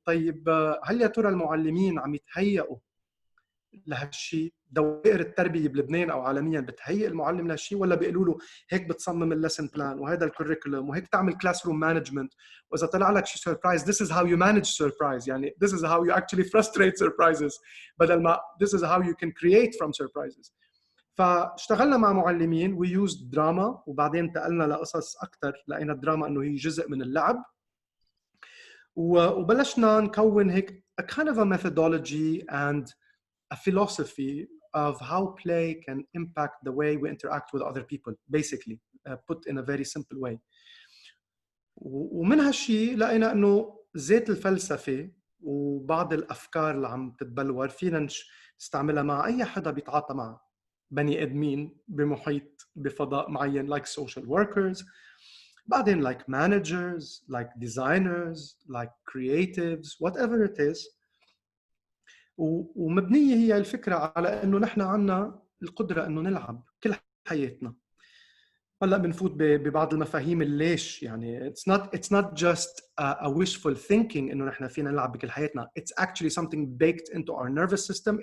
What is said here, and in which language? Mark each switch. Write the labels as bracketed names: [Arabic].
[Arabic] طيب هل يا ترى المعلمين عم يتهيئوا لهالشيء؟ دوائر التربيه بلبنان او عالميا بتهيئ المعلم لهالشيء، ولا بيقولوا له هيك بتصمم الليسن بلان وهذا الكوريكولم وهيك تعمل كلاس روم مانجمنت، واذا طلع لك شيء سربرايز [English] this is how you manage surprise، [Arabic] يعني [English] this is how you actually frustrate surprises، [Arabic] بدل ما [English] this is how you can create from surprises. [Arabic] فاشتغلنا مع معلمين [English] we used [Arabic] دراما، وبعدين انتقلنا لقصص اكثر، لقينا الدراما انه هي جزء من اللعب، وبلشنا نكون هيك [English] a kind of a methodology and a philosophy of how play can impact the way we interact with other people, basically, put in a very simple way. [Arabic] ومن هالشيء لقينا انه ذات الفلسفه وبعض الافكار اللي عم تتبلور فينا نستعملها مع اي حدا بيتعاطى مع بني ادمين بمحيط بفضاء معين، [English] like social workers، [Arabic] بعدين [English] like managers, like designers, like creatives, whatever it is. [Arabic] ومبنيه هي الفكره على انه نحن عنا القدره انه نلعب كل حياتنا. هلا بنفوت ببعض المفاهيم الليش، يعني [English] it's not just a wishful thinking [Arabic] انه نحن فينا نلعب بكل حياتنا. [English] It's actually something baked into our nervous system.